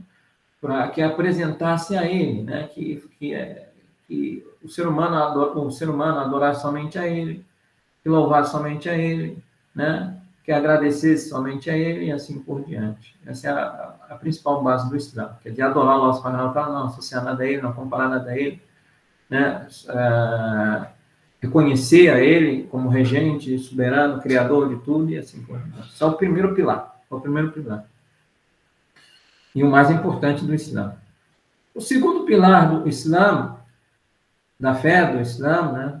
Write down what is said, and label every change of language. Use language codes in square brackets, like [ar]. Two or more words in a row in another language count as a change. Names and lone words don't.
[pt] Para que apresentasse a Ele, né? Que o ser humano adorasse somente a Ele, que louvasse somente a Ele, né? Que agradecesse somente a Ele e assim por diante. Essa é a principal base do Islã, que é de adorar [ar] الله سبحانه وتعالى, [pt] não associar nada a Ele, não comparar nada a Ele, né? Reconhecer a Ele como regente, soberano, criador de tudo e assim por diante. Esse é o primeiro pilar. É o primeiro pilar. E o mais importante do Islã. O segundo pilar do Islã, da fé do Islã, né?